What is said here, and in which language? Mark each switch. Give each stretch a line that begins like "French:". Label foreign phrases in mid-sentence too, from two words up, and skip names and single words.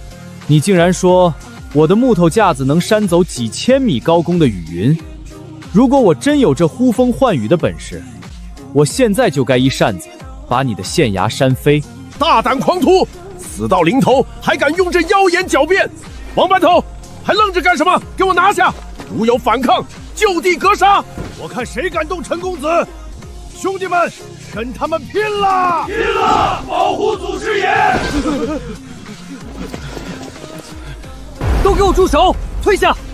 Chinese: 你竟然說我的木頭架子能扇走幾千米高空的雨雲？如果我真有這呼風喚雨的本事，我現在就該一扇子把你的縣衙扇飛！大膽狂徒，死到臨頭還敢用這妖言狡辯！王班頭，還愣着幹什麼？給我拿下！如有反抗，就地格殺！我看誰敢動陳公子！兄弟們，跟他們拼了！拼了！保護祖師爺！都給我住手！退下！